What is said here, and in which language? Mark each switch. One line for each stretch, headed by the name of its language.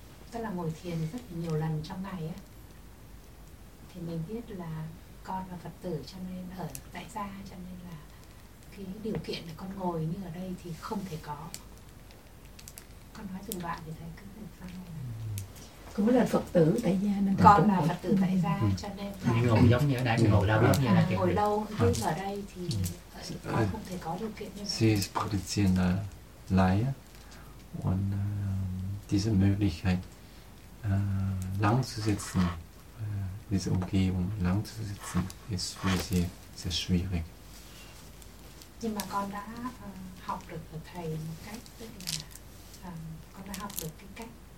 Vietnamese: Tức là ngồi thiền rất là nhiều lần trong ngày á, thì mình biết là con là Phật tử, cho nên ở tại gia, cho nên là cái điều kiện để con ngồi như ở đây thì không thể có. Con nói từng đoạn thì thấy cứ phải sao cũng là Phật tử tại gia nên con là Phật tử tại gia cho nên phải ngồi giống như ở đây ngồi lâu giống như là ngồi lâu nhưng ở đây thì con không thể có điều kiện như vậy.
German: Sie ist praktizierende Laie und diese Möglichkeit lang zu sitzen, diese Umgebung lang zu sitzen, ist für sie sehr schwierig.
Vietnamese: Nhưng mà con đã học được thầy một cách, tức là con đã học được cái cách